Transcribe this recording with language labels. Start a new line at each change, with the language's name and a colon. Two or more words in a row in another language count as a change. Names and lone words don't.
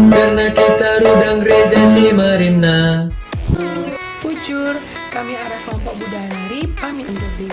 Indonesian: karena kita rudang gereja si Marina. Bujur, kami arah kelompok budaya nari pamit undur diri.